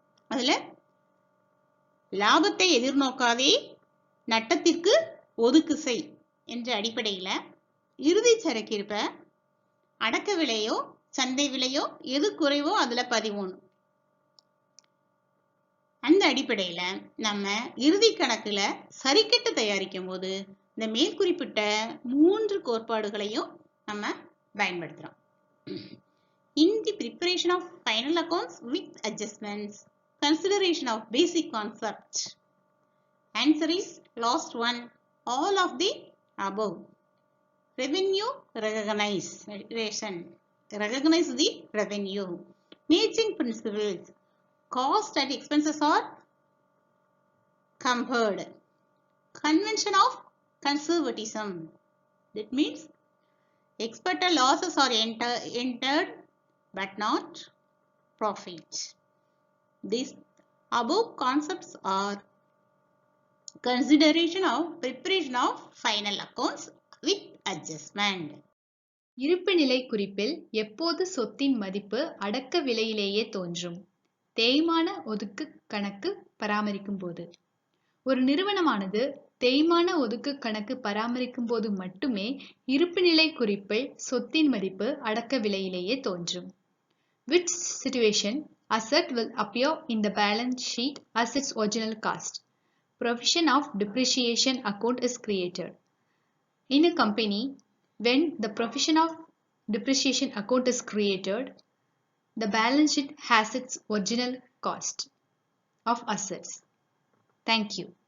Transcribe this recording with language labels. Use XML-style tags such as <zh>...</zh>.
<ta>அதுல லாபத்தை எதிர்நோக்காதே, நட்டத்திற்கு ஒதுக்கு செய் என்ற அடிப்படையில இறுதி சரக்கிருப்ப அடக்க விலையோ சந்தை விலையோ எது குறைவோ அதுல பதிவோம். அந்த அடிப்படையில நம்ம இறுதி கணக்குல சரிக்கட்டு தயாரிக்கும் போது இந்த மேற்குறிப்பிட்ட 3 கோட்பாடுகளையும் நம்ம பயன்படுத்துறோம்.</ta> <en>In the preparation of final accounts with adjustments, consideration of basic concept. Answer is last one, all of the above. Revenue recognition, recognize the revenue. Matching principles, cost and expenses are compared. Convention of conservatism, that means expected losses are entered but not profit. These above concepts are consideration of preparation of final accounts with adjustment.</en> <ta>இருப்புநிலை குறிப்பில் எப்போது சொத்தின் மதிப்பு அடக்க விலையிலேயே தோன்றும்? தேய்மான ஒதுக்கு கணக்கு பராமரிக்கும் போது. ஒரு நிறுவனமானது தேய்மான ஒதுக்கு கணக்கு பராமரிக்கும் போது மட்டுமே இருப்புநிலை குறிப்பில் சொத்தின் மதிப்பு அடக்க விலையிலேயே தோன்றும்.</ta> <en>Which situation asset will appear in the balance sheet as its original cost? Provision of depreciation account is created. In a company, when the provision of depreciation account is created, the balance sheet has its original cost of assets. Thank you.</en>